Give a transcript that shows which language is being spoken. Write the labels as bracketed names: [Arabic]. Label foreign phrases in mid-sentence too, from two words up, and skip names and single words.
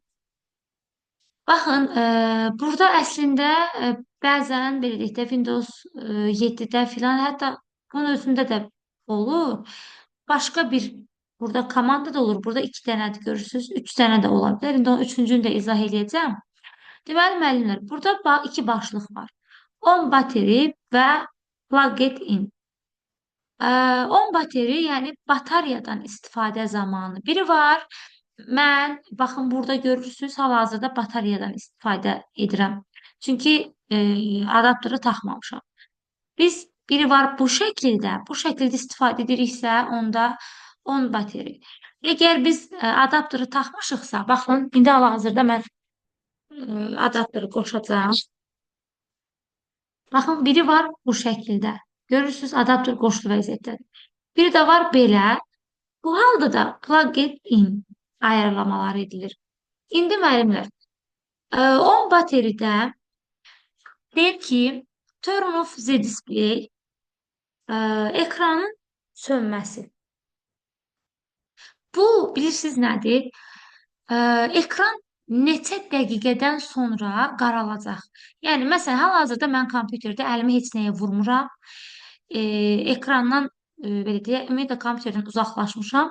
[Azerbaijani] Baxın, burada əslində bəzən belə deyək də Windows 7-də filan, hətta bunun özündə də olur. Başqa bir burada komanda da olur. Burada 2 dənədir görürsünüz. 3 dənə də ola bilər. İndi onun 3-cünü də izah edəcəm. Deməli, müəllimlər, burada 2 başlıq var. [English] On battery və plug it in. On battery, [Azerbaijani] yəni bataryadan istifadə zamanı. Biri var, mən, baxın, burada görürsünüz, hal-hazırda bataryadan istifadə edirəm. Çünki adaptörü taxmamışam. Biri var bu şəkildə istifadə ediriksə, onda [English] on battery. [Azerbaijani] Əgər biz adaptörü taxmışıqsa, baxın, indi hal-hazırda mən adaptörü qoşacağım. Baxın, biri var bu şəkildə. Görürsünüz, adaptör qoşulu vəziyyətdədir. Biri də var belə. Bu halda da [English] plug in [Azerbaijani] ayarlamalar edilir. İndi müəllimlər, 10 bateridə deyir ki, [English] turn off the display, [Azerbaijani] ekranın sönməsi. Bu, bilirsiniz nədir? Ekran neçə dəqiqədən sonra qaralacaq. Yəni, məsələn, hal-hazırda mən kompüterdə əlimi heç nəyə vurmuram. Ekrandan, belə deyək, ümumiyyətlə kompüterdən uzaqlaşmışam.